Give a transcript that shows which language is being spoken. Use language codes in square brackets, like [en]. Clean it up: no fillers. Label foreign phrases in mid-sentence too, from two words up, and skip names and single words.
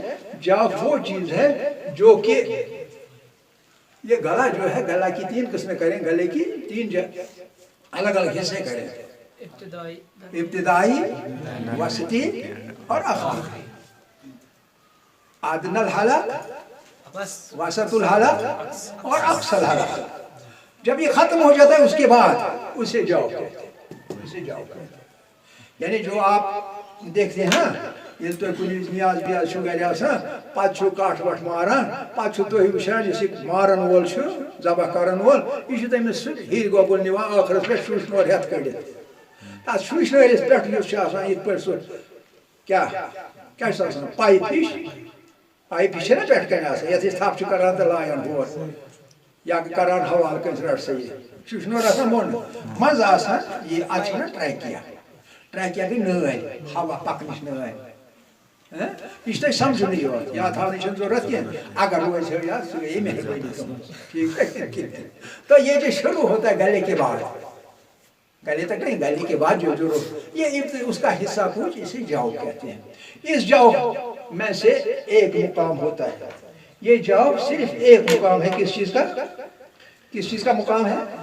[ur] جوف وہ چیز ہے جو کہ یہ گلا جو ہے، گلا کی 3 قسمیں کریں، گلے کی 3 الگ الگ حصے کریں، ابتدائی، وسطی اور آخری. [ar] ادنی الحلق، وسط الحلق اور اقصی الحلق. [ur] جب یہ ختم ہو جاتا ہے اس کے بعد اسے جوف کہتے ہیں. اسے جوف کہتے ہیں. یعنی جو آپ دیکھتے ہیں یہ تو [ks] کنی نیاز بیاز چھو گھر آسان پتہ چھو کاٹ وٹ ماران پتہ چھو تُہۍ وٕچھان یُس یہِ مارن وول چھُ ذبح کرن وول یہِ چھُ تٔمِس سُہ ہیٚرِ گۄگُل نِوان ٲخرس پٮ۪ٹھ شوٗشنور ہٮ۪تھ کٔڑِتھ. تتھ شوٗشنٲرِس پٮ۪ٹھ یُس چھُ آسان یِتھ پٲٹھۍ سُہ کیٛاہ چھُ آسان پایپ ہِش چھےٚ نا پٮ۪ٹھٕ کَنۍ آسان یَتھ أسۍ تھپھ چھِ کران تہٕ لایان ہور یا کران حوالہٕ کٲنٛسہِ رٹ سا یہِ شوٗشنور آسان بۄن منٛزٕ آسان یہِ اَتھ چھِ وَنان ٹرٛیکِیا. ٹرٛیکِیا گٔے نٲلۍ ہوا پکنٕچ نٲلۍ. یہ تھی سمجھنے یوت یا تھاونٕچ چھنہٕ ضرورت کینٛہہ اگر روزِ ہو یا سُہ گٔیے مہربٲنی تُہنٛز. [ur] ٹھیک ہے؟ تو یہ جو شروع ہوتا ہے گلے کے بعد، گلے تک نہیں، گلے کے بعد جو ضرور یہ اس کا حصہ کچھ اسے جوف کہتے ہیں. اس جوف میں سے ایک مقام ہوتا ہے. یہ جوف صرف ایک مقام ہے. کس چیز کا؟ کس چیز کا مقام ہے؟